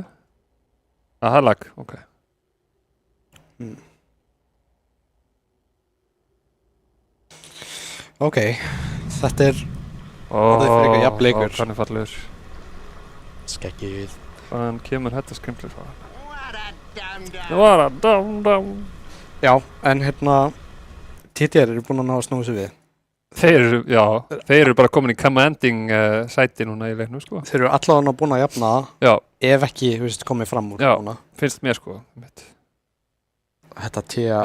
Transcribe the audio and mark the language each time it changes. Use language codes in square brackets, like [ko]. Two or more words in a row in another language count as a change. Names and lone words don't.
[is] Það er lag, ok. Ok, þetta er frekar jafn leikur. Ó, hann er fallegur. Skeggið. Hvaðan kemur þetta skrimsli frá? [en] What a dum-dum. [is] Já, en hérna TTR eru búin að ná að snúa sig við. Þeir eru bara komin í commanding sæti núna í leiknum sko. Þeir eru allavega búin að jafna það. Já. Ef ekki, þú veist, komið fram úr núna. Já, finnst mér sko. Þetta TIA.